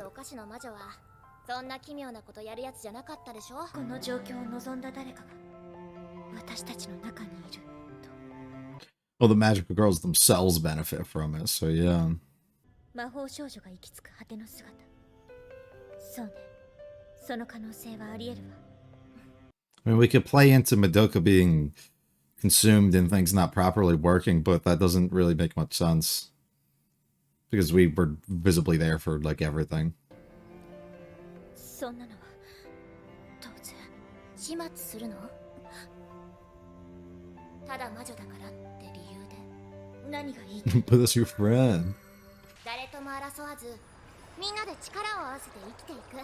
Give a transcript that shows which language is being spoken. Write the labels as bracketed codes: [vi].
[ja] るお菓子の魔女はそんな奇妙なことやるやつじゃなかったでしょ。この状況を望んだ誰かが私たちの中にいると。 [en] well, the magical girls themselves benefit from it, so yeah. [ja] 魔法少女が行き着く果ての姿。そうね、その可能性はあり得るわ。 [en] I mean, we could play into Madoka being consumed and things not properly working, but that doesn't really make much sense. Because we were visibly there for, like, everything. [ja] そんなのは当然始末するの？ただ魔女だからって理由で何がいい？ [en] But that's your friend. [ja] 誰とも争わずみんなで力を合わせて生きていく。